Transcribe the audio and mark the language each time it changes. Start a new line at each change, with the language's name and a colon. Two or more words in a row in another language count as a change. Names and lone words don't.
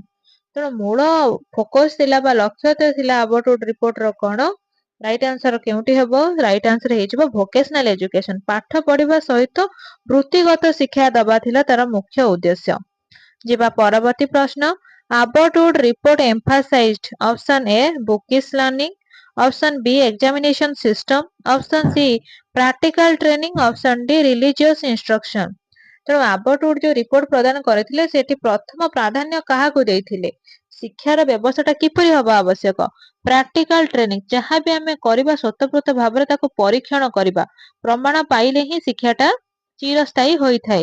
Odia: ତେଣୁ ମୂଳ ଫୋକସ ଥିଲା ବା ଲକ୍ଷ୍ୟ ଥିଲା ଆବଟ୍ ଉଡ୍ ରିପୋର୍ଟର କଣ,
English: right answer
Odia: କେଉଁଠି ହେବ?
English: right answer
Odia: ହେଇଯିବ
English: vocational education.
Odia: ପାଠ ପଢିବା ସହିତ ବୃତ୍ତିଗତ ଶିକ୍ଷା ଦବା ଥିଲା ତାର ମୁଖ୍ୟ ଉଦ୍ଦେଶ୍ୟ। ଯିବା ପରବର୍ତ୍ତୀ ପ୍ରଶ୍ନ,
English: ଆବଟ୍ ଉଡ୍ ରିପୋର୍ଟ emphasized option A bookish learning, option B examination system, option C practical training, option D religious instruction।
Odia: ତେଣୁ ଆବଟ୍ ଉଡ୍ ଯୋଉ ରିପୋର୍ଟ ପ୍ରଦାନ କରିଥିଲେ ସେଠି ପ୍ରଥମ ପ୍ରାଧାନ୍ୟ କାହାକୁ ଦେଇଥିଲେ, ଶିକ୍ଷାର ବ୍ୟବସ୍ଥାଟା କିପରି ହବା ଆବଶ୍ୟକ,
English: practical training,
Odia: ଯାହା ବି ଆମେ କରିବା ସ୍ୱତଃପ୍ରତ ଭାବରେ ତାକୁ ପରୀକ୍ଷଣ କରିବା, ପ୍ରମାଣ ପାଇଲେ ହିଁ ଶିକ୍ଷାଟା ଚିରସ୍ଥାୟୀ ହୋଇଥାଏ।